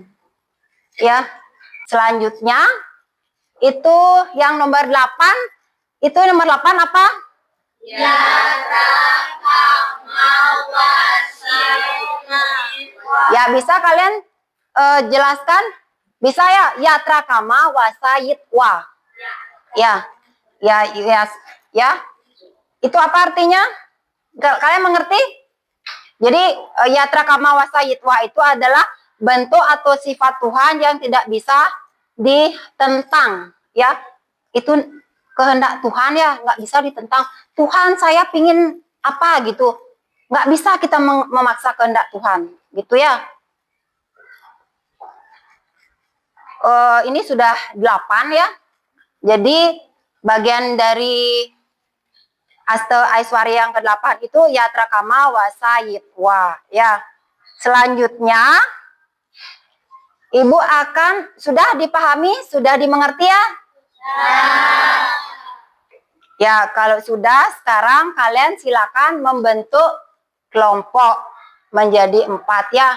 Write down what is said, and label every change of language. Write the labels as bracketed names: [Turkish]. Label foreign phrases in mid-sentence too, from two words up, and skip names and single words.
[Indonesian] Ya, selanjutnya itu yang nomor 8. Itu nomor 8 apa? Ya, bisa kalian jelaskan? Bisa ya? [Sanskrit] Yatra kama wasayitwa. [Indonesian] Ya. Ya. Itu apa artinya? Kalian mengerti? Jadi [Sanskrit] yatra kama wasayitwa [Indonesian] itu adalah bentuk atau sifat Tuhan yang tidak bisa ditentang, ya. Itu kehendak Tuhan ya, nggak bisa ditentang. Tuhan, saya pingin apa gitu, nggak bisa kita memaksa kehendak Tuhan, gitu ya. Ini sudah 8 ya. Jadi bagian dari Asta Aiswarya yang ke-8 itu [Sanskrit] yatra kama wasayitwa [Indonesian] ya. Selanjutnya Ibu akan sudah dipahami, sudah dimengerti ya? Ya, kalau sudah, sekarang kalian silakan membentuk kelompok menjadi 4 ya.